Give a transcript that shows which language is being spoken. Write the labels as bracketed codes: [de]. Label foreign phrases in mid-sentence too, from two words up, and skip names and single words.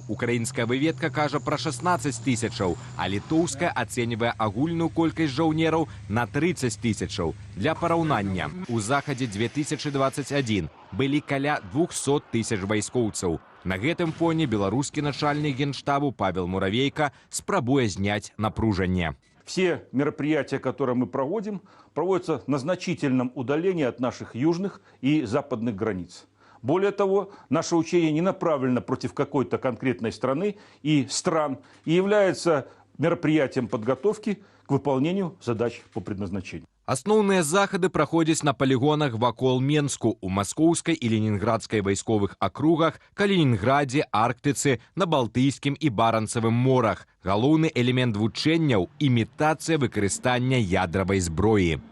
[be] Украінская выведка кажа пра 16 тысячаў, а літоўская ацэньвае агульную колькасць жаўнераў на 30 тысячаў. Для параўнання, у захадзе 2021 былі каля 200 тысяч вайскоўцаў. На гэтым фоне беларускі начальнік генштабу Павел Муравейка спрабуе зняць напружанне. [ru] Все мероприятия, которые мы проводим, проводятся на значительном удалении от наших южных и западных границ. Более того, наше учение не направлено против какой-то конкретной страны и стран и является мероприятием подготовки к выполнению задач по предназначению. [be] Асноўныя захады праходзяць на палігонах вакол Менску, у маскоўскай і ленінградскай вайсковых акругах, Калінінградзе, Арктыцы, на Балтыйскім і Баранцавым морах. Галоўны элемент вучэнняў – імітацыя выкарыстання ядравай зброі.